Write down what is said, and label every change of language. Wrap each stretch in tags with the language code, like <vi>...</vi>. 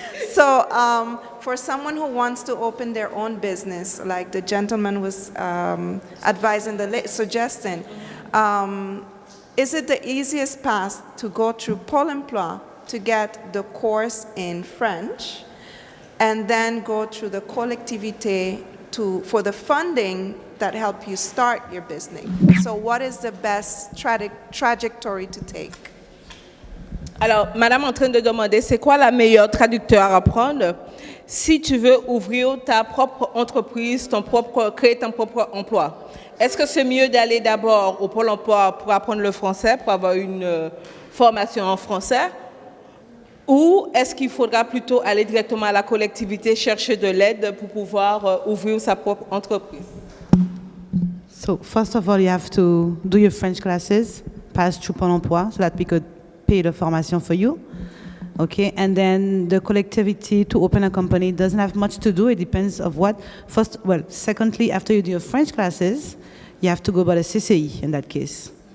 <en>So for someone who wants to open their own business, like the gentleman was advising, suggesting, is it the easiest path to go through Pôle emploi to get the course in French and then go through the collectivité for the funding that help you start your business? So what is the best trajectory to take?</en> <fr>Alors, madame est en train de demander, c'est quoi la meilleure traducteur à prendre si tu veux ouvrir ta propre entreprise, créer ton propre emploi? Est-ce que c'est mieux d'aller d'abord au Pôle emploi pour apprendre le français, pour avoir une formation en français? Ou est-ce qu'il faudra plutôt aller directement à la collectivité, chercher de l'aide pour pouvoir ouvrir sa propre entreprise?</fr> <en>So first of all, you have to do your French classes, pass through Pôle emploi, so that we could pay the formation for you. Okay, and then the collectivity to open a company doesn't have much to do. It depends of what. Secondly, after you do your French classes, you have to go by the CCI in that case.</en>